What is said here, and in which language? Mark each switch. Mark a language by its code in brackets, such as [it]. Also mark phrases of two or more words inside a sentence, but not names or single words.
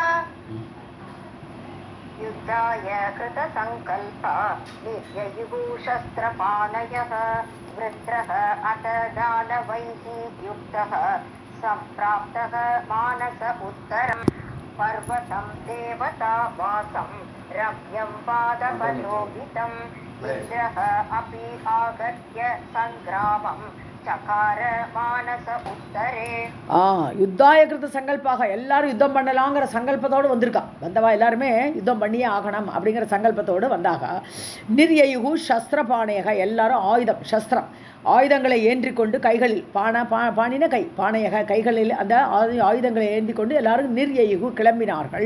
[sa] युद्धाय कृतसङ्कल्पा निर्ययुः शस्त्रपाणयः वृत्रः अथ दानवैः युक्तः सम्प्राप्तः मानस उत्तरम् पर्वतं देवता वासं रम्यं पादपलोहितम् इन्द्रः अपि आगत्य सङ्ग्रामं चकार मानस उत्तरे. युद्धाय कृत सङ्कल्पाः [ta] எல்லாரும் யுத்தம் பண்ணலாங்கிற சங்கல்பத்தோடு வந்திருக்கா. வந்தவா எல்லாருமே யுத்தம் பண்ணியே ஆகணும் அப்படிங்கிற சங்கல்பத்தோடு வந்தாக. [sa] निर्ययुः शस्त्रपाणयः [ta] எல்லாரும் ஆயுதம் சஸ்திரம் ஆயுதங்களை ஏற்றிக்கொண்டு கைகளில் பாணின கை பானையக கைகளில் அந்த ஆயுதங்களை ஏந்தி கொண்டு எல்லாரும் நிர்யயுகு கிளம்பினார்கள்.